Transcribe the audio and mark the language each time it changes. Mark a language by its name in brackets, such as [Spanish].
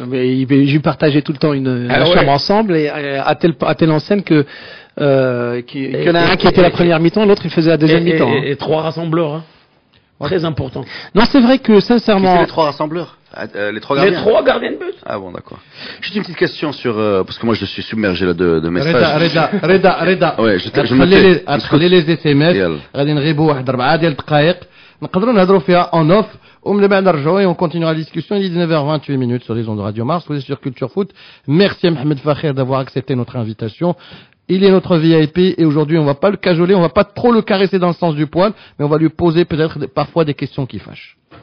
[French] Mais ils partageaient tout le temps une chambre ensemble, et à telle enseigne que qu'il y en a un qui était la première mi-temps, l'autre il faisait la deuxième mi-temps. Et 3 rassembleurs, hein. Très important. Non, c'est vrai que sincèrement... les 3 rassembleurs, les 3 gardiens. Les 3 gardiens de but. Ah bon, d'accord. Juste une petite question sur parce que moi je suis submergé là de messages. Reda. Ouais, je [Arabic] تخلي لي اس ام اس غادي نغيبوا واحد 4 ديال الدقائق نقدروا نهضروا فيها [French] en off [Arabic] ومن بعد نرجعوا [French] et on continuera la discussion. Il est 19h28 sur les ondes de Radio Mars. Vous êtes sur Culture Foot. Merci à Mohamed Fakher d'avoir accepté notre invitation. Il est notre VIP et aujourd'hui on va pas le cajoler, on va pas trop le caresser dans le sens du poil, mais on va lui poser peut-être parfois des questions qui fâchent.